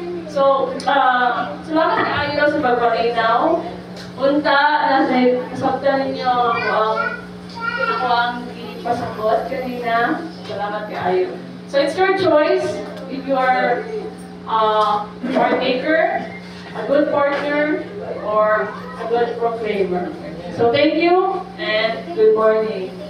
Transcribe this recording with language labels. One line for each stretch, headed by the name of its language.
Cebuano: So, salamat kaayo sa pagpalinaw. Unta, nasabtan ninyo ako ang ipasagot kanina. Salamat kaayo.
English: So, it's your choice if you are a partaker, a good partner, or a good proclaimer. So, thank you and good morning.